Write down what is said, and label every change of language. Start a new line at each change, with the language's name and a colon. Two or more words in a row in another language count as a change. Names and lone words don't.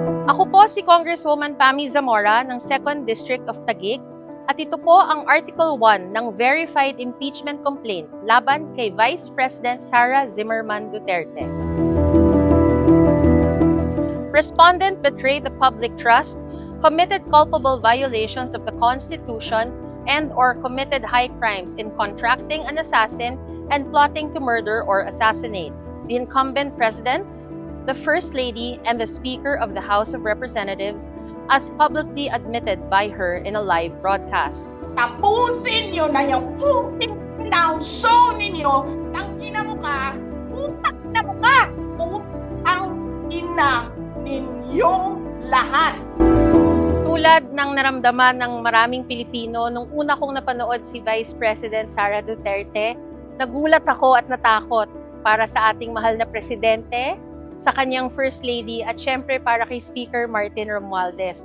Filipino: Ako po si Congresswoman Pami Zamora ng 2nd District of Taguig at ito po ang Article 1 ng Verified Impeachment Complaint laban kay Vice President Sara Zimmerman Duterte.
English: Respondent betrayed the public trust, committed culpable violations of the Constitution, and/or committed high crimes in contracting an assassin and plotting to murder or assassinate the incumbent president, the First Lady, and the Speaker of the House of Representatives as publicly admitted by her in a live broadcast.
Filipino: Tapusin nyo na yung puting show ninyo. Tangina mo ka, putang ina mo ka, putang ina ninyong lahat. Tulad ng naramdaman ng maraming Pilipino nung una kong napanood si Vice President Sara Duterte, nagulat ako at natakot para sa ating mahal na presidente, sa kanyang First Lady at syempre para kay Speaker Martin Romualdez.